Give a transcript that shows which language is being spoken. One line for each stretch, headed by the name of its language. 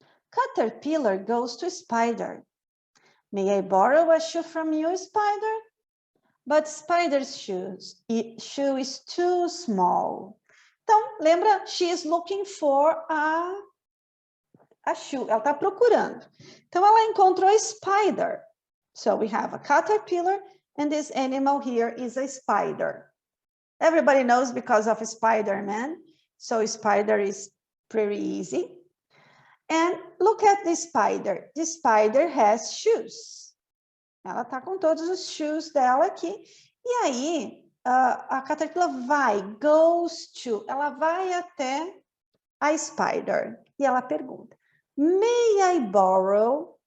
English: Caterpillar goes to Spider. May I borrow a shoe from you, Spider? But Spider's shoe is too small.
Portuguese: Então, lembra?
English: She is looking for a shoe.
Portuguese: Ela está procurando. Então, ela encontrou a spider.
English: So, we have a caterpillar, and this animal here is a spider. Everybody knows because of Spider-Man. So, spider is pretty easy. And look at the spider. The spider has shoes.
Portuguese: Ela está com todos os shoes dela aqui. E aí, a
English: caterpillar goes to,
Portuguese: ela vai até a spider. E ela pergunta,
English: may I borrow?